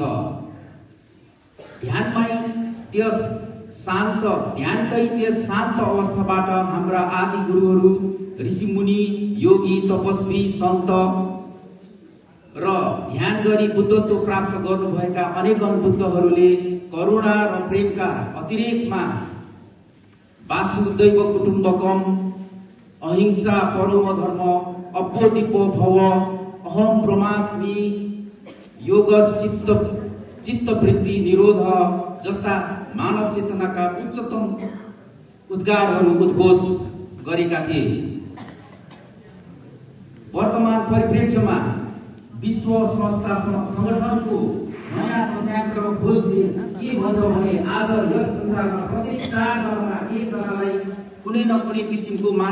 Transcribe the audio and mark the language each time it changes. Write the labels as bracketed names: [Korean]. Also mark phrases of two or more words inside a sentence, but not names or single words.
[Nepali] ध्यानकै त्यस शान्त अवस्थाबाट हाम्रा आदि गुरुहरू, ऋषिमुनि, योगी, तपस्वी, सन्त र ध्यान गरी बुद्धत्व प्राप्त गर्नुभएका अनेकन बुद्धहरूले करुणा र प्रेमका अतिरेकमा [Sanskrit] वासुदैव कुटुम्बकम, अहिंसा परमो धर्म, [Pali] अप्पोदिपो भव, [Sanskrit] अहम ब्रह्मास्मि, योगस चित्तवृत्ति निरोध [Nepali] जस्ता मानव चेतनाका उच्चतम उद्गारहरू उद्घोष गरेका थिए। वर्तमान परिप्रेक्ष्यमा विश्व संस्था संगठनको नयाँ तथ्याङ्क खोजले के भन्छ भने आज यस संसारमा प्रत्येक 4 जनामा 1 जनालाई कुनै न कुनै किसिमको